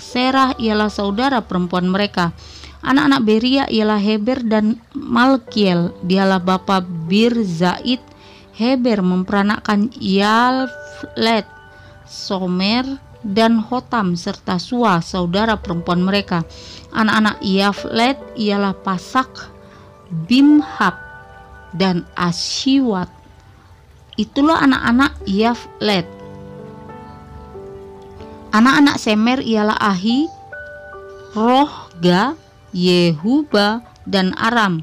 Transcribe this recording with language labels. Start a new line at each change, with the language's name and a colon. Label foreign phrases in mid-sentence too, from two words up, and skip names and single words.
Malay: Serah ialah saudara perempuan mereka. Anak-anak Beria ialah Heber dan Malkiel. Dialah bapa Birzaid. Heber memperanakkan Yaflet, Somer, dan Hotam serta Sua, saudara perempuan mereka. Anak-anak Yaflet ialah Pasak, Bimhab, dan Ashiwat. Itulah anak-anak Yaflet. Anak-anak Semer ialah Ahi, Rohga, Yehuba, dan Aram.